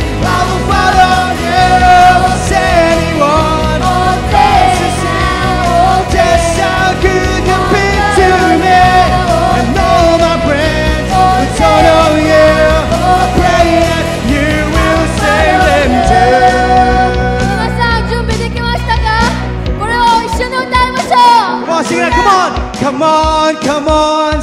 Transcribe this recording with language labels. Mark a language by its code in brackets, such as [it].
[en] I will follow you. Is anyone? All day now, all day. Just how good you've been to me, and all my friends who don't know you, I pray that you will save them too. [ja] 皆さん準備できましたか？これを一緒に歌いましょう。 [en] Come on, sing it. Come on, come on, come on.